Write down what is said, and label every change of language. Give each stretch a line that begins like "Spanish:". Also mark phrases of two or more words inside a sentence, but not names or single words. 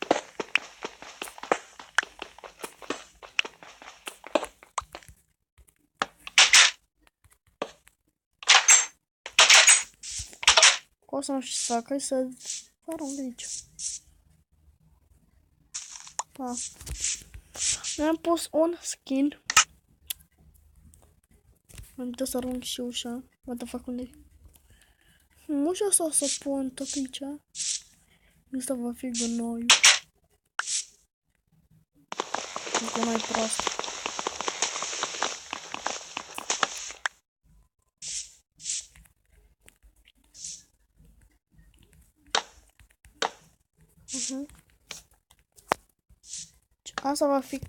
Romanian: O să nu știu să fac, hai să arunc de aici. Pa. Mi-am pus un skin. Am uitat să arunc și ușa.
English: What the fuck,
Romanian: unde-i? Ușa asta o să o pun tot aici. Asta va fi gunoiul. Gunoi prost. Asta va fi...